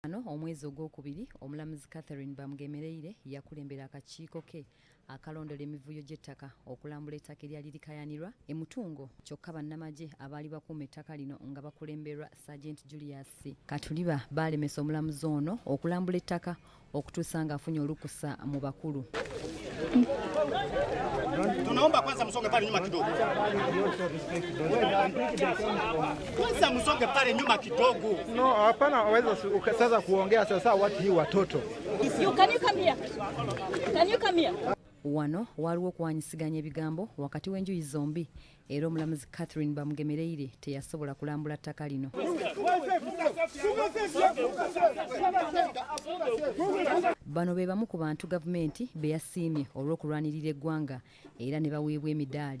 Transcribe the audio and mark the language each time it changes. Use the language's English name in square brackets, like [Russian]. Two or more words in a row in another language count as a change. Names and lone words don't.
[Ganda] Ano omwezi ogwokubiri omulamuzi Catherine Bamugemereire yakulembera akakiiko ke akalondera emivuyo gy'ettaka okulambula ettaka eryali likayanirwa emutungo kyokka bannamagye abaali bakuuma ettaka lino nga bakulemberwa Sergeant Julius Katuliba baalemesa omulamuzi ono okulambula ettaka okutuusa ng'afunye olukusa mu bakulu. [Swahili] Tunaomba kwanza msonge pale nyuma kidogo. Kwanza msonge pale nyuma kidogo. No, hapana, waweza sasa kuongea sasa watu hii watoto. [English] Can you come here? Can you come here? [Ganda] Wano waliwo okuwanyisiganya ebigambo wakati w'enjuyi zombi era omulamuzi Catherine Bamugemereire teyasobola kulambula ttaka lino. Bano be bamu ku bantu gavumenti be yasiimye olw'okulwanirira eggwanga era ne baweebwa emidaali.